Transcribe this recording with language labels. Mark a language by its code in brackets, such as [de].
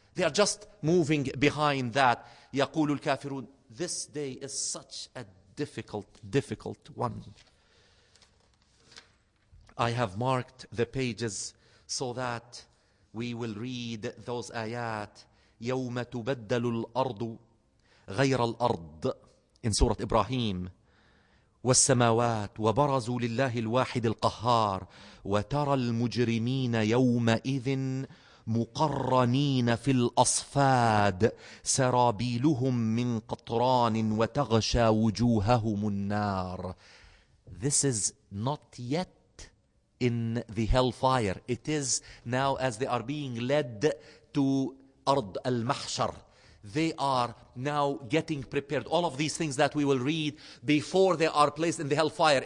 [en] They are just moving behind that. [ar] يقول الكافرون. [en] This day is such a difficult one. I have marked the pages so that we will read those ayat. [ar] يوم تبدل الأرض غير الأرض [en] in Surah Ibrahim. [ar] والسماوات وبرزوا لله الواحد القهار وترى المجرمين يومئذ مقرنين في الأصفاد سرابيلهم من قطران وتغشى وجوههم النار. [en] This is not yet in the hellfire. It is now as they are being led to Ard al-Mahshar. They are now getting prepared. All of these things that we will read before they are placed in the hellfire.